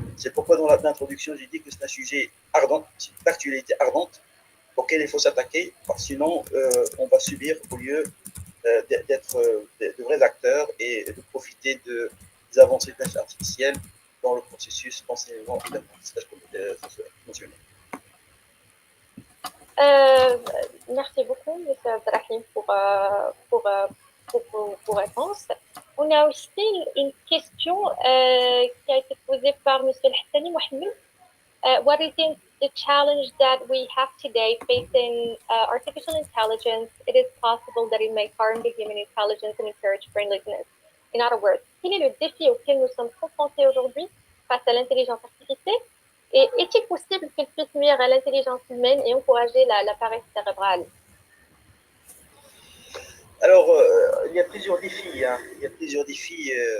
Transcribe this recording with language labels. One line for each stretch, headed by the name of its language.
French: C'est pourquoi dans l'introduction, j'ai dit que c'est un sujet ardent, c'est une actualité ardente auquel il faut s'attaquer, sinon on va subir au lieu d'être de vrais acteurs et de profiter des avancées de l'intelligence artificielle dans le processus d'enseignement et d'apprentissage émotionnel. Merci beaucoup, M. Abdrahim, pour vos réponses. On a aussi une question qui a été posée par M. Hassani Mohamed.
English: What do you think the challenge that we have today facing artificial intelligence? It is possible that it may harm the human intelligence and encourage friendliness.
French: In other words, quel est le défi auquel nous sommes confrontés aujourd'hui face à l'intelligence artificielle? Et est-il possible qu'elle puisse nuire à l'intelligence humaine et encourager la paresse cérébrale? Alors, il y a plusieurs défis. Hein. Il y a plusieurs défis.